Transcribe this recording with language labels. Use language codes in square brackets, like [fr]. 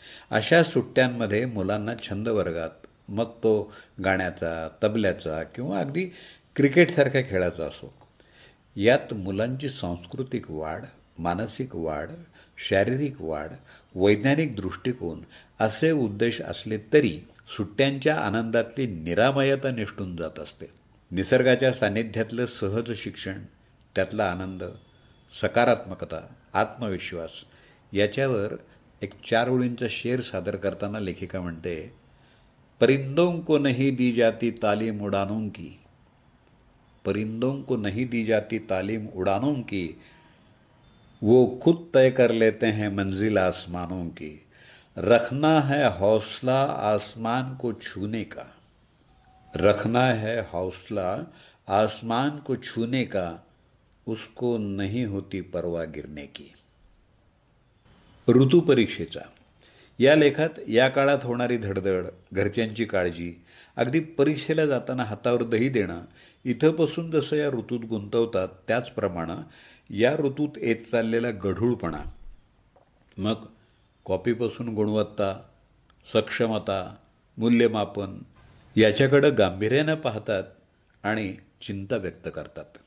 [mr] अशा सुट्ट्यांमध्ये मुलांना छंद वर्गात, मग तो गाण्याचा, तबल्याचा किंवा अगदी क्रिकेटसारख्या खेळाचा असो, यात मुलांची सांस्कृतिक वाढ, मानसिक वाढ, शारीरिक वाढ, वैज्ञानिक दृष्टिकोन असे उद्देश असले तरी सुट्ट्यांच्या आनंदातली निरामयता निष्ठून जात असते. निसर्गाच्या सान्निध्यातलं सहज शिक्षण, त्यातला आनंद, सकारात्मकता, आत्मविश्वास याच्यावर एक 4 ओळींचा शेर सादर करताना लेखिका म्हणते, [hi] परिंदों को नहीं दी जाती तालीम उड़ानों की, [mr] परिंदों को नहीं दी जाती तालीम उड़ानों की, [hi] वो खुद तय कर लेते हैं मंजिल आसमानों की, रखना है हौसला आसमान को छूने का, रखना है हौसला आसमान को छूने का, उसको नहीं होती परवा गिरने की. [mr] ऋतुपरीक्षेचा या लेखात या काळात होणारी धडधड, घरच्यांची काळजी, अगदी परीक्षेला जाताना हातावर दही देणं, इथंपासून जसं या ऋतूत गुंतवतात त्याचप्रमाणे या ऋतूत येत चाललेला गढूळपणा, मग कॉपीपासून गुणवत्ता, सक्षमता, मूल्यमापन याच्याकडं गांभीर्यानं पाहतात आणि चिंता व्यक्त करतात.